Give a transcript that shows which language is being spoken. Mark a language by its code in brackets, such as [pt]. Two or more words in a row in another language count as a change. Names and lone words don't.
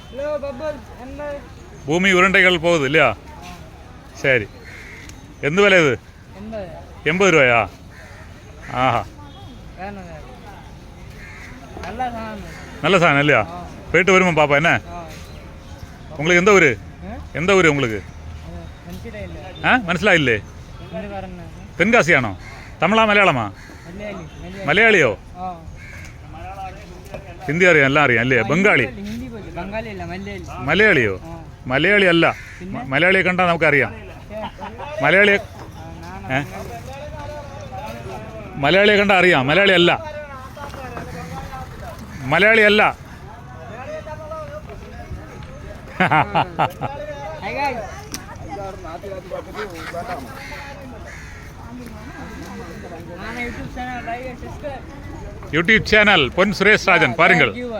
[ta] பூமி உருண்டைகள் போகுது இல்லையா? சரி, எந்த விலை இது? 80 ரூபாயா? ஆஹா, நல்ல சாதனம் இல்லையா? போயிட்டு வருமா பாப்பா? என்ன உங்களுக்கு எந்த ஊர்? எந்த ஊர் உங்களுக்கு? [ml] മനസ്സിലായില്ലേ? തെൻകാസിയാണോ? തമിഴാ മലയാളമാ? മലയാളിയോ? ഹിന്ദി അറിയാം, എല്ലാം അറിയാം അല്ലേ? ബംഗാളി? മലയാളിയോ? മലയാളി അല്ല, മലയാളിയെ കണ്ടാൽ നമുക്കറിയാം. മലയാളിയെ മലയാളിയെ കണ്ടാൽ അറിയാം. മലയാളി അല്ല, മലയാളി അല്ല. [ta] யூடியூப் சேனல் பொன் சுரேஷ் ராஜன் பாருங்கள்.